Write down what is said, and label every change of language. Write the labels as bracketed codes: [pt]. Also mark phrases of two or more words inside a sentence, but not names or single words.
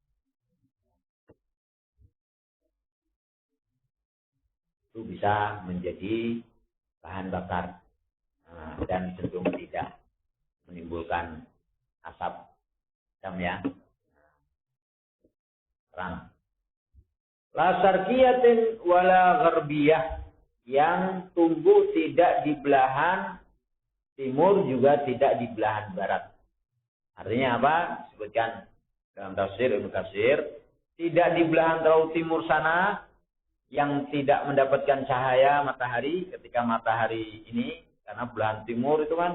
[id] Itu bisa menjadi bahan bakar, dan cenderung tidak menimbulkan asap hitam ya, terang. [ar] La syarqiyatin wala gharbiyah, [id] yang tumbuh tidak di belahan timur juga tidak di belahan barat. Artinya apa? Disebutkan dalam tafsir Ibnu Katsir, tidak di belahan terlalu timur sana yang tidak mendapatkan cahaya matahari ketika matahari ini, karena belahan timur itu kan.